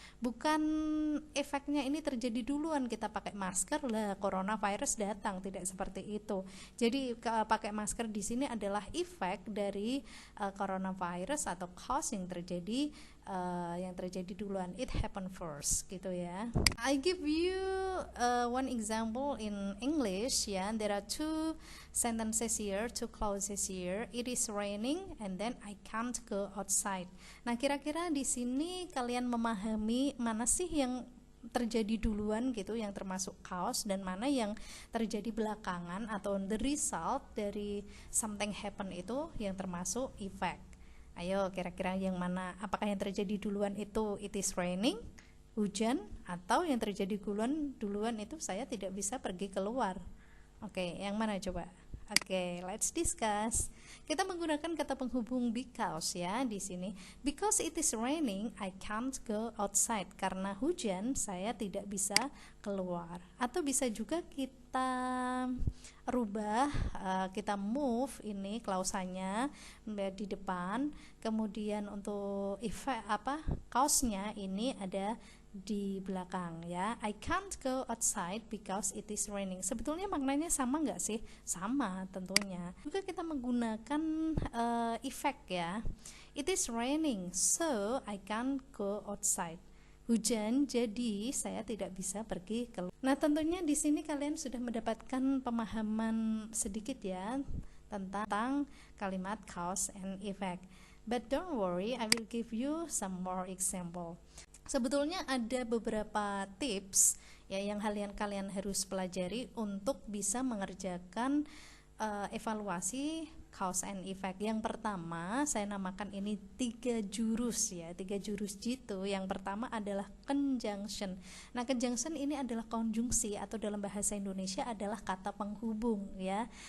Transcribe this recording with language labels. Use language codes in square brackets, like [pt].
[id] Bukan efeknya ini terjadi duluan kita pakai masker lah coronavirus datang, tidak seperti itu. Jadi pakai masker di sini adalah efek dari coronavirus atau cause yang terjadi duluan. [en] It happened first [id] gitu ya. [en] I give you one example in English ya. There are two sentences here, two clauses here. It is raining and then I can't go outside. [id] Nah, kira-kira di sini kalian memahami mana sih yang terjadi duluan gitu, yang termasuk cause, dan mana yang terjadi belakangan atau [en] the result [id] dari [en] something happen [id] itu yang termasuk effect. Ayo, kira-kira yang mana? Apakah yang terjadi duluan itu [en] it is raining, [id] hujan, atau yang terjadi duluan itu saya tidak bisa pergi keluar? Oke, yang mana coba? Oke, [en] let's discuss. [id] Kita menggunakan kata penghubung because ya di sini. [en] Because it is raining, I can't go outside. [id] Karena hujan, saya tidak bisa keluar. Atau bisa juga kita rubah, kita move ini klausanya di depan. Kemudian untuk cause-nya ini ada di belakang ya. [en] I can't go outside because it is raining. [id] Sebetulnya maknanya sama nggak sih? Sama tentunya. Juga kita menggunakan effect ya. [en] It is raining, so I can't go outside. [id] Hujan, jadi saya tidak bisa pergi keluar. Nah, tentunya di sini kalian sudah mendapatkan pemahaman sedikit ya tentang kalimat cause and effect. [en] But don't worry, I will give you some more example. [id] Sebetulnya ada beberapa tips ya yang kalian harus pelajari untuk bisa mengerjakan evaluasi cause and effect. Yang pertama, saya namakan ini 3 jurus ya, 3 jurus jitu. Yang pertama adalah conjunction. Nah, conjunction ini adalah konjungsi atau dalam bahasa Indonesia adalah kata penghubung ya.